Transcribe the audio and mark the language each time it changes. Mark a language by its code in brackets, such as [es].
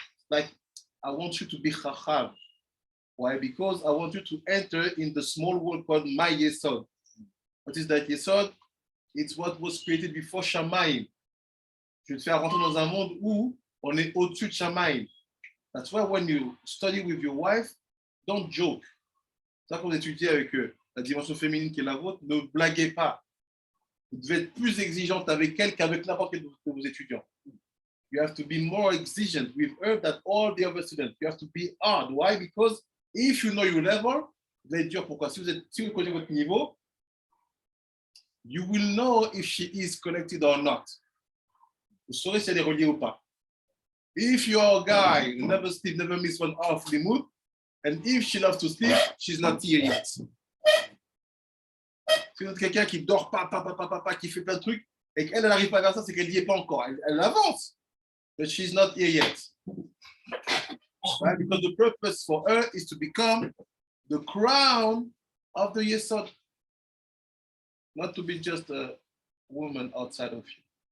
[en] Like, I want you to be chacham. Why? Because I want you to enter in the small world called my Yesod. What is that Yesod? It's what was created before Shamayim. [fr] Je vais te faire rentrer dans un monde où on est au-dessus de Shamayim. [en] That's why when you study with your wife, don't joke. [fr] C'est ça qu'on étudie avec la dimension féminine qui est la vôtre. Ne blaguez pas. Vous devez être plus exigeante avec elle qu'avec n'importe quel de vos étudiants. [en] You have to be more exigent with her than all the other students. You have to be hard. Why? Because if you know your level, [fr] vous allez dire pourquoi. Si vous connaissez votre niveau, [en] you will know if she is connected or not. [fr] Vous saurez si elle est reliée ou pas. [en] If you're a guy who never sleep, never miss 1 hour of the mood, and if she loves to sleep, she's not here yet. [fr] Si vous êtes quelqu'un qui dort pas, qui fait plein de trucs, et qu'elle n'arrive pas vers ça, c'est qu'elle n'y est pas encore. Elle avance, [en] but she's not here yet. Right? Because the purpose for her is to become the crown of the Yesod, not to be just a woman outside of you.